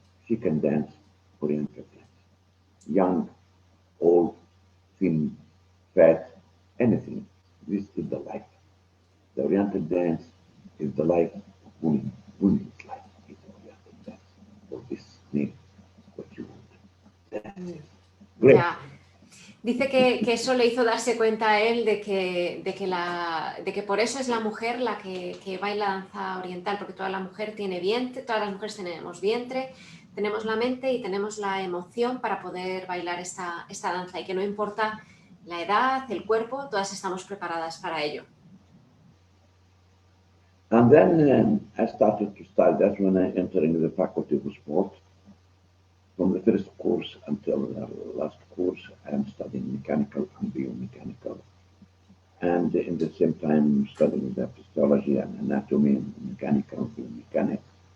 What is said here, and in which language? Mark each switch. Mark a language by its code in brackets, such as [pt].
[en] She can dance Oriental dance. Young, old, thin, fat, anything. This is the life. The Oriental dance is the life of women. Women's life is the Oriental dance. For this name, what you want. That's it. Great. Yeah. [es] Dice que eso le hizo darse cuenta a él de que por eso es la mujer la que baila danza oriental, porque toda la mujer tiene vientre, todas las mujeres tenemos vientre, tenemos la mente y tenemos la emoción para poder bailar esta danza, y que no importa la edad, el cuerpo, todas estamos preparadas para ello. [en] And then I started to study. That's when I entered into the faculty of sport. From the first course until the last course, I am studying mechanical and biomechanical. And in the same time, studying the physiology and anatomy and mechanical and biomechanics.